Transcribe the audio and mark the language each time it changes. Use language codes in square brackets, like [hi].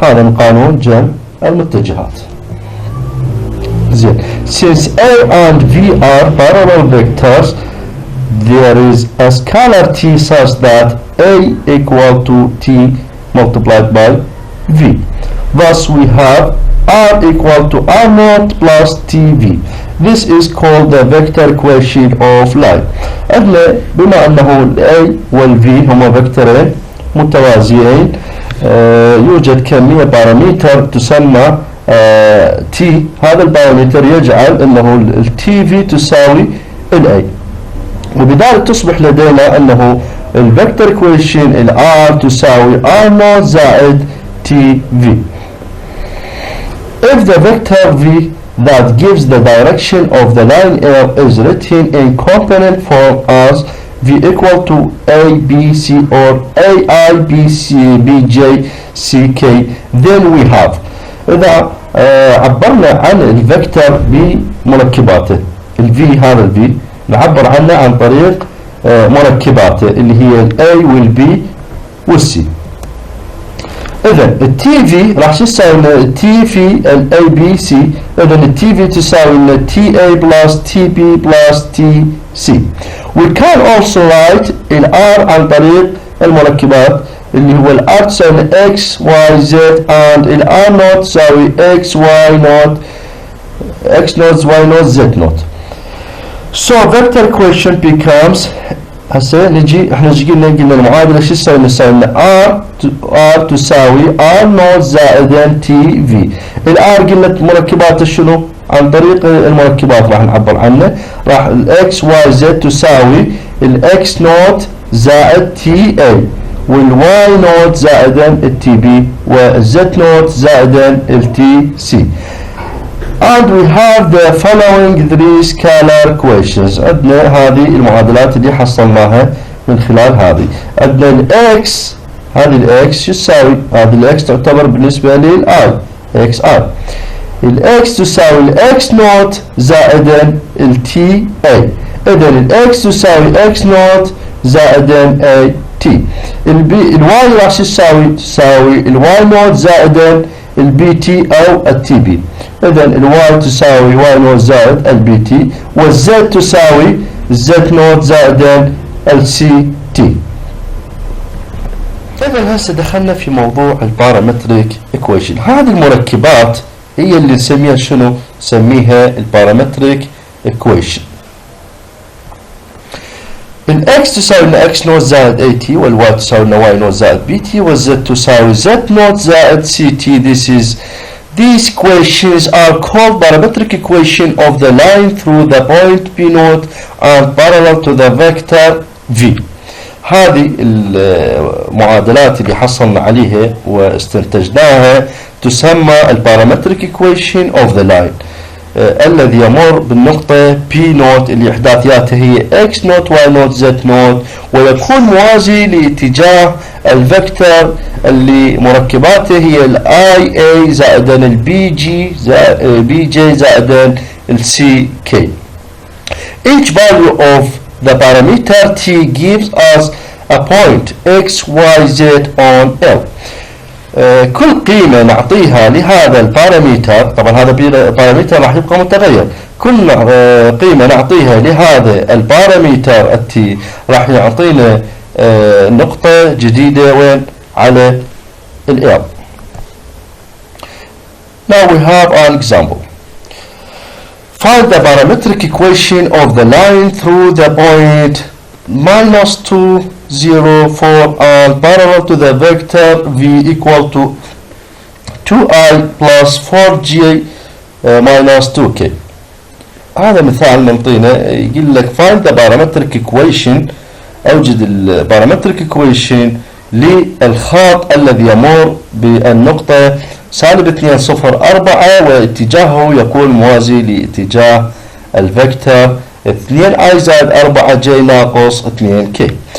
[ar] هذا من قانون جمع المتجهات. [en] زين، since A and V are parallel vectors, there is a scalar t such that A equal to t multiplied by V. Thus we have R equal to R naught plus TV. This is called the vector equation of line. [ar] عندنا بما أنه ال A وال V هما فيكتورين متوازيين، يوجد كمية بارامتر تسمى T. هذا البارامتر يجعل أنه ال TV تساوي ال A، وبذلك تصبح لدينا أنه الفيكتور equation ال R تساوي R0 زائد TV. [en] If the vector V that gives the direction of the line L is written in component form as V equal to A, B, C or AI, B, C, B, J, C, K, then we have. [ar] إذا عبرنا عن الفيكتور بمركباته، ال V هذا ال V نعبر عنه عن طريق مركباته اللي هي ال A وال B وال C. إذا ال TV راح تساوي ال T في ال A, B, C. إذا ال TV تساوي ال TA plus TB plus TC. We can also write ال R عن طريق المركبات اللي هو ال R تساوي X, Y, Z and ال R0 تساوي X, Y naught, X naught, Y naught, Z naught. So vector equation becomes هسه نجي احنا قلنا المعادله شو تساوي؟ نساوي R تساوي R0 زائد تي في. ال R قلنا مركباته شنو؟ عن طريق المركبات راح نعبر عنه، راح ال X Y Z تساوي ال X0 زائد تي A وال Y0 زائد ال تي B وال Z0 زائد ال تي C. [en] And we have the following three scalar equations. [ar] عندنا هذه المعادلات اللي حصلناها من خلال هذه. عندنا ال X، هذه ال X شو تساوي؟ هذه ال X تعتبر بالنسبة لل I X I. ال X تساوي ال X0 زائد ال TA. إذا ال X تساوي X0 زائد A T. ال Y راح تساوي؟ تساوي ال Y0 زائد ال BT أو ال TB. إذا ال Y تساوي Y0 زائد ال BT وال Z تساوي Z0 زائد ال CT. إذا هسه دخلنا في موضوع البارامتريك equation. هذه المركبات هي اللي نسميها شنو؟ نسميها البارامتريك equation. ال X تساوي X0 زائد AT وال Y تساوي Y0 زائد BT وال Z تساوي Z0 زائد CT. [en] These equations are called parametric equation of the line through the point P0 and parallel to the vector V. [ar] هذه المعادلات اللي حصلنا عليها واستنتجناها تسمى البارامتريك equation of the line الذي يمر بالنقطة P0 اللي إحداثياتها هي X0 Y0 Z0 ويكون موازي لاتجاه الفكتور اللي مركباته هي ال IA زائد ال BJ زائد ال CK. [en] Each value of the parameter T gives us a point X, Y, Z on L. [ar] كل قيمة نعطيها لهذا البارامتر، طبعا هذا البارامتر راح يبقى متغير، كل قيمة نعطيها لهذا البارامتر التي راح يعطينا نقطة جديدة وين؟ على ال L. [en] Now we have an example. Find the parametric equation of the line through the point -2, 0, 4 and parallel to the vector V equal to 2I plus 4J minus 2K. [ar] هذا مثال منطينا يقول لك find the parametric equation، أوجد البارامتريك equation للخط الذي يمر بالنقطة -2 0 4 واتجاهه يكون موازي لاتجاه الفكتور 2I زائد 4J ناقص 2K.